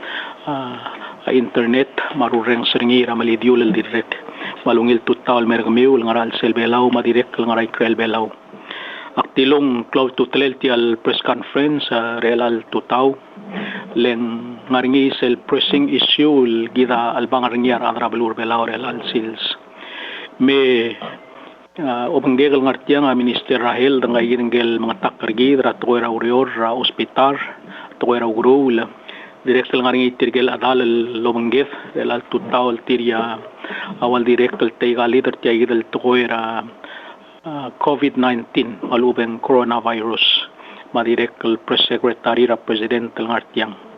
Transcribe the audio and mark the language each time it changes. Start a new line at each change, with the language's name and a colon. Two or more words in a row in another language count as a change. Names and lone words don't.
Palauan: internet marureng serngira malidiul direct malungil tutaw mergmiul ngaral Uherbelau madirek ngarai Uherbelau aktilong
English: close to
Palauan: tial
English: press conference
Palauan: relal tutaw leng ngaringi sel
English: pressing issue
Palauan: gida albangarngiar Uherbelau relal sils me obanggegal ngartiang minister Rahel dangay ginggel mga takargi ratoy ra urior ra ospital toy ra urul direktal ngaringi tirgel adal lobangget relal tutaw tiria awal direktal taygali tertiagidal toy ra COVID-19 malubeng coronavirus madirektal
English: press secretary
Palauan: ra president ngartiang